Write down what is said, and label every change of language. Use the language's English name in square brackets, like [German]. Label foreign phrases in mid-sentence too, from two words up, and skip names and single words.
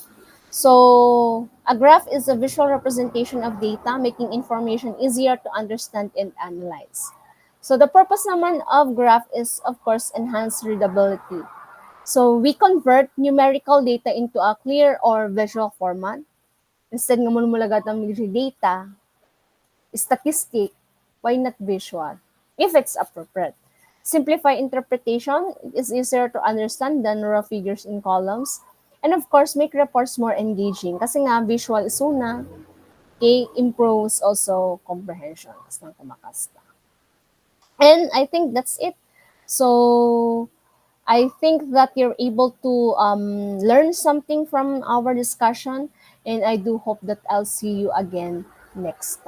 [English] So a graph is a visual representation of data, making information easier to understand and analyze. [Filipino] So the purpose naman [English] of graph is of course enhance readability. So we convert numerical data into a clear or visual format. Instead [Iloko] nga mulmulagat ang [English] data, statistic, why not visual? If it's appropriate. Simplify interpretation, it is easier to understand than raw figures in columns. And of course, make reports more engaging. [Iloko] Kasi nga, [English] visual is una, okay, improves also comprehension. As [Iloko] nang kumakasta. [English] And I think that's it. So, I think that you're able to learn something from our discussion, and I do hope that I'll see you again next time.